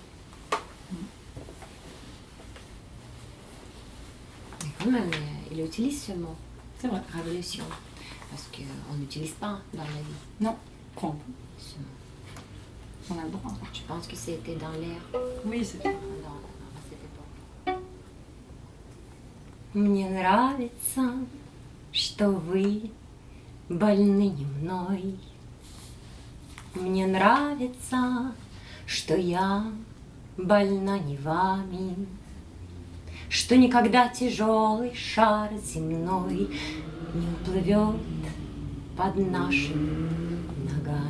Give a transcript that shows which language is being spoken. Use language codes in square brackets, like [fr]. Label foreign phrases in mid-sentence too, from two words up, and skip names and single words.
[fr] Mais quand même, il utilise ce mot, C'est vrai. révolution. Parce qu'on n'utilise pas dans la vie Non. Enfin, ce mot. on a le droit. Je pense que c'était dans l'air. Oui, c'est... À cette époque. [ru] Мне нравится, что вы больны не мной. Мне нравится, что я больна не вами. Что никогда тяжелый шар земной не уплывет под нашими ногами.